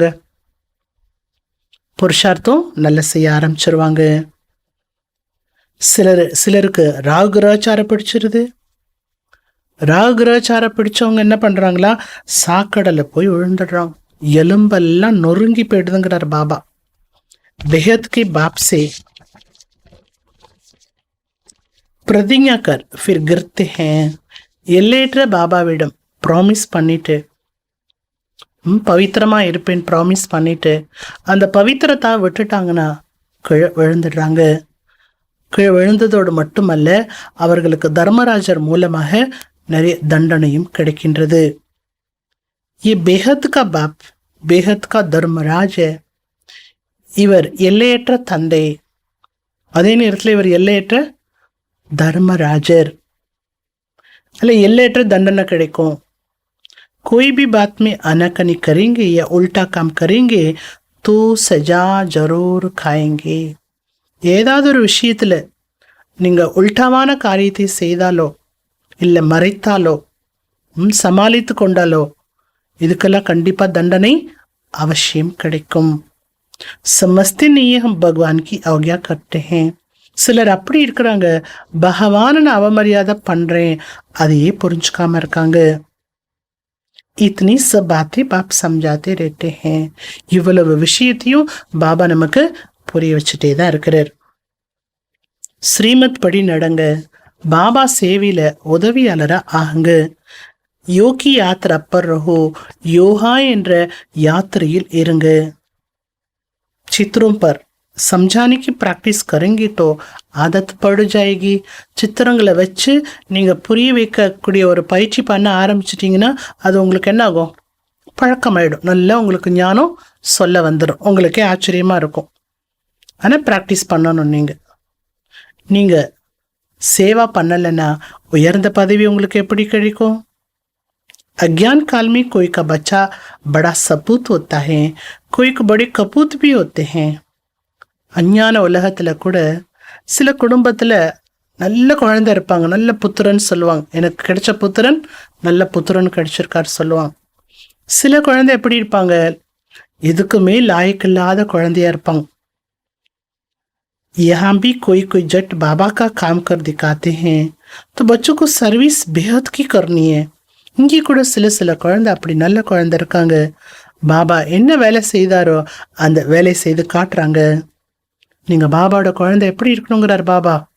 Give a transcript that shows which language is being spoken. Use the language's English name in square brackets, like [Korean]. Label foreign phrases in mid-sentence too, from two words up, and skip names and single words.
[Tamil] புருஷார்த்தம் நல்லா செய்ய ஆரம்பிச்சிருவாங்க. சிலருக்கு ராகு கிரகச்சாரம் பிடிச்சிருது. ராகு கிரகச்சாரம் பிடிச்சவங்க என்ன பண்றாங்களா? சாக்கடலை போய் விழுந்துடுறாங்க, எலும்பெல்லாம் நொறுங்கி போயிடுதுங்கிறார் பாபா. [Hindi] बेहद के बाप से प्रतिज्ञा कर फिर गिरते हैं. [Tamil] எல்லையற்ற பாபாவிடம் ப்ராமிஸ் பண்ணிட்டு, பவித்திரமா இருப்பேன் ப்ராமிஸ் பண்ணிட்டு அந்த பவித்திரத்தை விட்டுட்டாங்கன்னா கீழே விழுந்துடுறாங்க. கீழே விழுந்ததோடு மட்டுமல்ல, அவர்களுக்கு தர்மராஜர் மூலமாக நிறைய தண்டனையும் கிடைக்கின்றது. [Hindi] ये बेहद का बाप बेहद का धर्मराज है. [Tamil] இவர் எல்லையற்ற தந்தை, அதே நேரத்தில் இவர் எல்லையற்ற தர்மராஜர். அல்ல எல்லையற்ற தண்டனை கிடைக்கும். [Hindi] कोई भी बात में आनाकानी करेंगे या उल्टा काम करेंगे तो सजा जरूर खाएंगे. [Tamil] ஏதாவது ஒரு விஷயத்துல நீங்க உல்டாவான காரியத்தை செய்தாலோ இல்லை மறைத்தாலோ சமாளித்து கொண்டாலோ இதுக்கெல்லாம் கண்டிப்பா தண்டனை அவசியம் கிடைக்கும். [Hindi] समझते नहीं है हम भगवान की आज्ञा करते हैं. [Tamil] சிலர் அப்படி இருக்கிறாங்க, பகவான நான் அவமரியாதை பண்றேன் அதையே புரிஞ்சுக்காம இருக்காங்க. [Hindi] इतनी सब बातें बाप समझाते रहते हैं. [Tamil] இவ்வளவு விஷயத்தையும் பாபா நமக்கு புரிய வச்சுட்டே தான் இருக்கிறார். ஸ்ரீமத் படி நடங்க, பாபா சேவையில உதவியாளரா ஆகுங்க. [Hindi] योगी यात्रा ऊपर रहो, [Tamil] யோகா என்ற யாத்திரையில் இருங்க. [Hindi] चित्रों पर समझाने की प्रैक्टिस करेंगे तो आदत पड़ जाएगी. [Tamil] சித்திரங்களை வச்சு நீங்கள் புரிய வைக்கக்கூடிய ஒரு பயிற்சி பண்ண ஆரம்பிச்சிட்டிங்கன்னா அது உங்களுக்கு என்ன ஆகும், பழக்கமாயிடும். நல்லா உங்களுக்கு ஞானம் சொல்ல வந்துடும். உங்களுக்கே ஆச்சரியமாக இருக்கும். ஆனால் ப்ராக்டிஸ் பண்ணணும். நீங்கள் சேவா பண்ணலைன்னா உயர்ந்த பதவி உங்களுக்கு எப்படி கிடைக்கும்? [Hindi] अज्ञान काल में कोई का बच्चा बड़ा सपूत होता है, कोई को बड़े कपूत भी होते हैं. [Tamil] அஞ்ஞான உலகத்தில் கூட சில குடும்பத்தில் நல்ல குழந்தை இருப்பாங்க, நல்ல புத்திரன் சொல்லுவாங்க. எனக்கு கிடைச்ச புத்திரன் நல்ல புத்திரன் கிடைச்சிருக்காரு சொல்லுவாங்க. சில குழந்தை எப்படி இருப்பாங்க, எதுக்குமே லாயக்கில்லாத குழந்தையா இருப்பாங்க. [Hindi] यहाँ भी कोई कोई जट बाबा का काम कर दिखाते हैं, तो बच्चों को सर्विस बेहद की करनी है. [Tamil] இங்கே கூட சில குழந்தை அப்படி நல்ல குழந்தை இருக்காங்க. பாபா என்ன வேலை செய்தாரோ அந்த வேலை செய்து காட்டுறாங்க. நீங்கள் பாபாவோட குழந்தை எப்படி இருக்கணுங்கிறார் பாபா?